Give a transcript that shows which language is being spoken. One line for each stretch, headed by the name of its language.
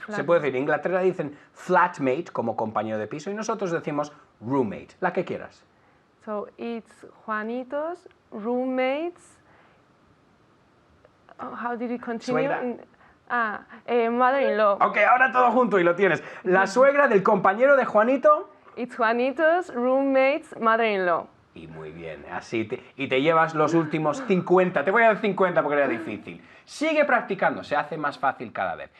Spanish: Se puede decir, en Inglaterra dicen flatmate como compañero de piso y nosotros decimos roommate, la que quieras.
English: So it's Juanito's roommate's. How did it continue?
Spanish: Suegra.
English: Mother-in-law.
Spanish: Ok, ahora todo junto y lo tienes. La suegra del compañero de Juanito.
English: It's Juanito's roommate's mother-in-law.
Spanish: Y muy bien, así y te llevas los últimos 50. Te voy a dar 50 porque era difícil. Sigue practicando, se hace más fácil cada vez.